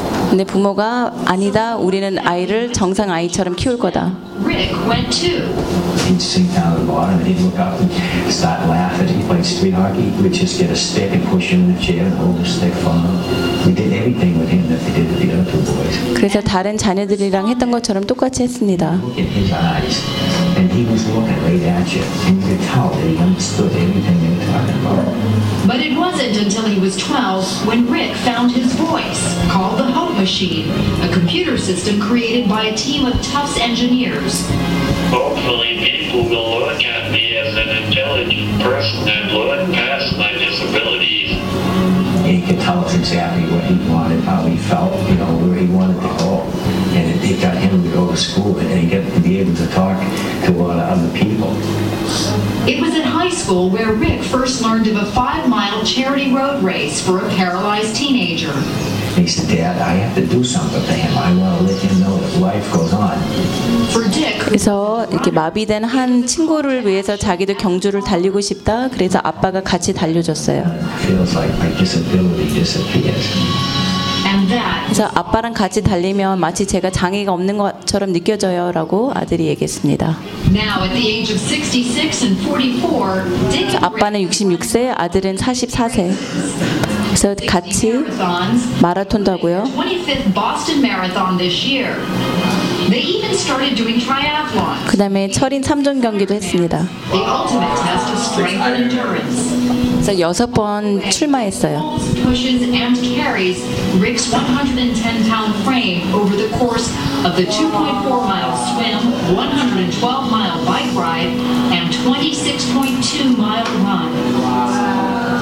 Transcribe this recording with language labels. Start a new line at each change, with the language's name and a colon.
Korean: 근데 부모가 아니다. 우리는 아이를 정상 아이처럼 키울 거다.
English: Rick went too. He'd sink down to the bottom and he'd look up and start laughing. He played street hockey. We'd just get a stick and push him in the chair and hold the stick for him. We did everything with him that we did with the other two boys.
Korean: 그래서 다른 자녀들이랑 했던 것처럼 똑같이 했습니다.
English: Look at his eyes. And he was looking right at you. And you could tell that he understood everything they were talking about. But it wasn't until he was 12 when Rick found his voice, called the Hope Machine, a computer system created by a team of Tufts engineers. Hopefully people will look at me as an intelligent person and learn past my disabilities. He could tell us exactly what he wanted, how he felt, you know, where he wanted to go. And it got him to go to school and he got to be able to talk to a lot of other people. It was in high school where Rick first learned of a 5-mile charity road race for a paralyzed teenager. He said, Dad, I have to do something for him. I want to let him know that life goes on. For Dick,
Korean: 그래서 이렇게 마비된 한 친구를 위해서 자기도 경주를 달리고 싶다. 그래서 아빠가 같이 달려줬어요.
English: It feels like my disability disappears. And that
Korean: 그래서 아빠랑 같이 달리면 마치 제가 장애가 없는 것처럼 느껴져요라고 아들이 얘기했습니다.
English: Now at the age of 66 and 44, Dick.
Korean: 아빠는 66세, 아들은 44세. 그래서 같이 마라톤도 하고요.
English: 25th Boston Marathon this year. They even started doing triathlon.
Korean: 그다음에 철인 3종 경기도 했습니다.
English: The ultimate test of strength and endurance.
Korean: 그래서 여섯 번 출마했어요.
English: Pushes and carries Rick's 110-pound frame over the course of the 2.4-mile swim, 112-mile bike ride, and 26.2-mile run.